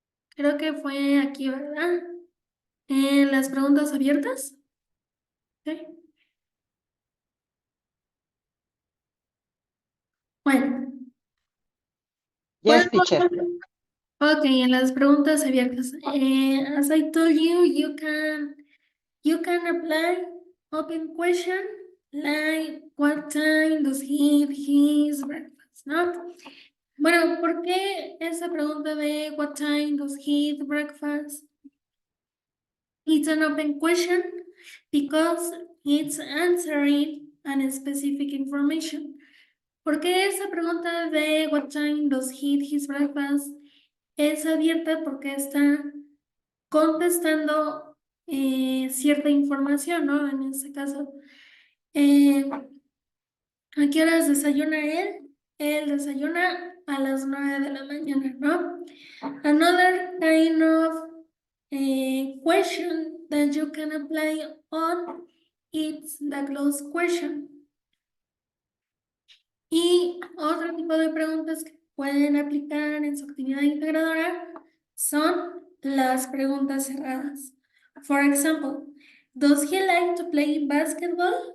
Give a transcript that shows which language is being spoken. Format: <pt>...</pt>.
<es>Creo que fue aquí, ¿verdad? En las preguntas abiertas. ¿Sí? Bueno,</es> <en>Yes, teacher.</en> <es>ok, en las preguntas abiertas.</es> <en>As I told you, you can apply open question like what time does he eat his breakfast, ¿no?</en> <es>Bueno, ¿por qué esa pregunta de</es> <en>what time does he eat breakfast? It's an open question because it's answering a specific information.</en> <es>¿Por qué esa pregunta de</es> <en>what time does he eat his breakfast</en> <es>es abierta? Porque está contestando cierta información, ¿no? En este caso, ¿a qué horas desayuna él? Él desayuna a las 9 de la mañana, ¿no?</es> <en>Another kind of question that you can apply on it's the closed question.</en> <es>Y otro tipo de preguntas que pueden aplicar en su actividad integradora son las preguntas cerradas.</es> <en>For example, does he like to play basketball?</en>